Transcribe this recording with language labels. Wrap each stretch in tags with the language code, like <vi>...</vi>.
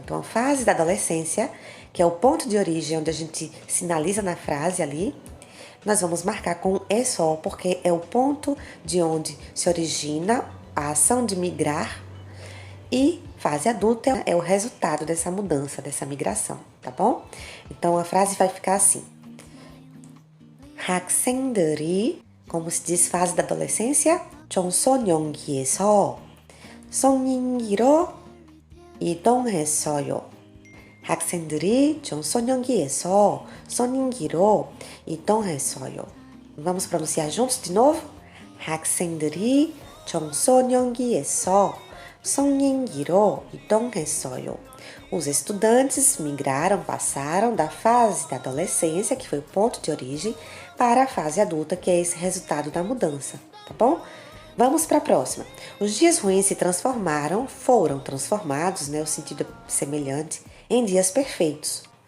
<pt>Então, a fase da adolescência, que é o ponto de origem onde a gente sinaliza na frase ali, nós vamos marcar com e só, porque é o ponto de onde se origina a ação de migrar, e fase adulta é o resultado dessa mudança, dessa migração, tá bom? Então, a frase vai ficar assim.</pt> <ko>학생들이,</ko> <pt>como se diz fase da adolescência,</pt> <ko>청소년기에서 성인기로 이동했어요. 학생들이 청소년기에서 성인기로 이동했어요.</ko> <pt>Vamos pronunciar juntos de novo?</pt> <ko>학생들이 청소년기에서 성인기로 이동했어요.</ko> <pt>Os estudantes migraram, passaram da fase da adolescência, que foi o ponto de origem, para a fase adulta, que é esse resultado da mudança, tá bom? Vamos para a próxima. Os dias ruins foram transformados, o sentido semelhante, em dias perfeitos.</pt>